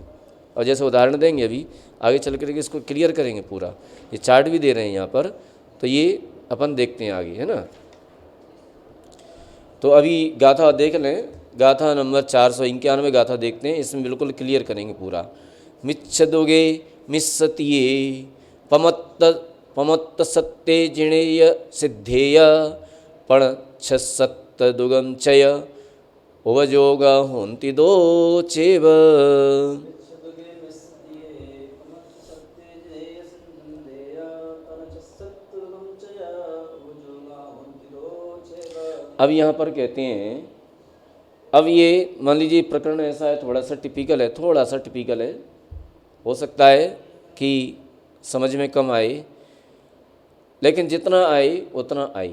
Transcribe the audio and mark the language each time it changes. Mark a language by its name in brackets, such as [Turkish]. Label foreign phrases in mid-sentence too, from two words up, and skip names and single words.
[Hindi] और जैसे उदाहरण देंगे, अभी आगे चल करके इसको क्लियर करेंगे पूरा, ये चार्ट भी दे रहे हैं यहाँ पर, तो ये अपन देखते हैं आगे, है ना। तो अभी गाथा देख लें, गाथा नंबर 491 गाथा देखते हैं, इसमें बिल्कुल क्लियर करेंगे पूरा। [Prakrit languages] मिच्छदुगे मिस्सतिये पमत्त सत्ते जिणेय सिद्धेय पण छसत्त दुगम चय उवजोगा होन्ति दो चेव। [Hindi] अब यहाँ पर कहते हैं, अब ये मान लीजिए प्रकरण ऐसा है, थोड़ा सा टिपिकल है, हो सकता है कि समझ में कम आए, लेकिन जितना आए उतना आए।